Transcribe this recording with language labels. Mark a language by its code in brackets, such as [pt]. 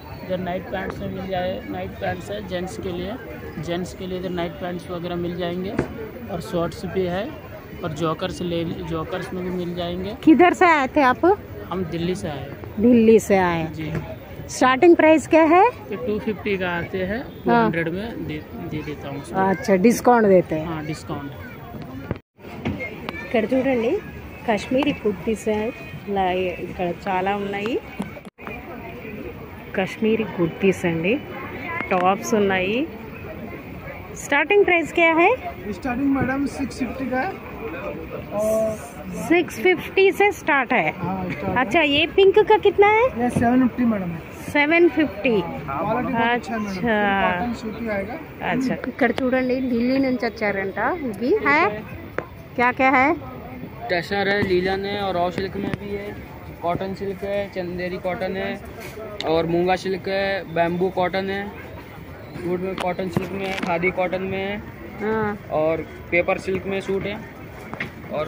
[hi] इधर night pants में मिल जाए, नाइट पैंट्स है जेंट्स के लिए इधर नाइट पैंट्स वगैरह मिल जाएंगे और शॉर्ट्स भी है और जॉकर्स में भी मिल जाएंगे। किधर से आए थे आप? हम दिल्ली से आए। दिल्ली से आए। जी। स्टार्टिंग प्राइस क्या है? ये 250 का आते हैं, हाँ। 200 में दे देता हूँ उसको। अच्छा, डिस्काउंट देते हैं। हाँ, डिस्काउंट। [te] ఇక్కడ చూడండి కాశ్మీరీ కుర్తీస్ ఇలా ఇక్కడ చాలా ఉన్నాయి. కాశ్మీరీ కుర్తీస్ అండి, టాప్స్ ఉన్నాయి. [hi] స్టార్టింగ్ ప్రైస్ क्या है? स्टार्टिंग मैडम 650 का है और 650 से स्टार्ट है. हाँ स्टार्ट अच्छा, ये पिंक का कितना है? ये 750 मैडम है. 750. क्वालिटी बहुत अच्छा है मैडम. अच्छा. कॉटन सूती आएगा. [te] अच्छा, ఇక్కడ చూడండి ఢిల్లీ నుంచి వచ్చారంట. ఇది [hi] है क्या क्या है? टसर है, लीलन है और रॉ सिल्क में भी है, कॉटन सिल्क है, चंदेरी कॉटन है और मूंगा सिल्क है, बैम्बू कॉटन है, सूट में कॉटन सिल्क में है, खादी कॉटन में है हाँ. और पेपर सिल्क में सूट है। और